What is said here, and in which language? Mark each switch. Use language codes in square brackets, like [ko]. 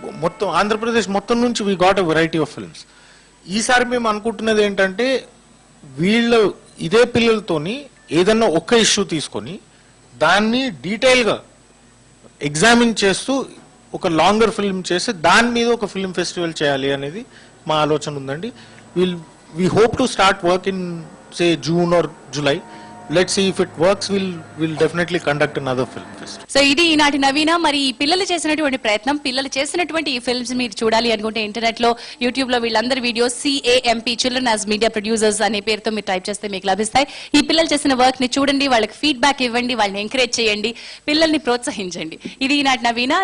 [te] మొత్తం ఆంధ్రప్రదేశ్ మొత్తం నుంచి we got a variety of films. ఈసారి మేము అనుకుంటున్నది ఏంటంటే వీళ్ళు ఇదే పిల్లలతోని ఏదన్నా ఒక్క ఇష్యూ తీసుకొని దాన్ని డీటెయిల్గా ఎగ్జామిన్ చేస్తూ ఒక లాంగర్ ఫిల్మ్ చేసి దాని మీద ఒక ఫిల్మ్ ఫెస్టివల్ చేయాలి అనేది మా ఆలోచన ఉందండి. [en] we hope to start work in say June or July. Let's see if it works. We'll definitely conduct another film festival. [te] So ఇది ఈనాటి నవీన. మరి ఈ పిల్లలు చేసినటువంటి ప్రయత్నం, పిల్లలు చేసినటువంటి ఈ ఫిల్మ్స్ మీరు చూడాలి అనుకుంటే ఇంటర్నెట్ లో, యూట్యూబ్ లో వీళ్ళందరి videos CAMP children as media producers అనే పేరుతో మీరు టైప్ చేస్తే మీకు లభిస్తాయి. ఈ పిల్లలు చేసిన వర్క్ ని చూడండి, వాళ్ళకి ఫీడ్బ్యాక్ ఇవ్వండి, వాళ్ళని ఎంకరేజ్ చేయండి, పిల్లల్ని ప్రోత్సహించండి. ఇది ఈనాటి నవీన.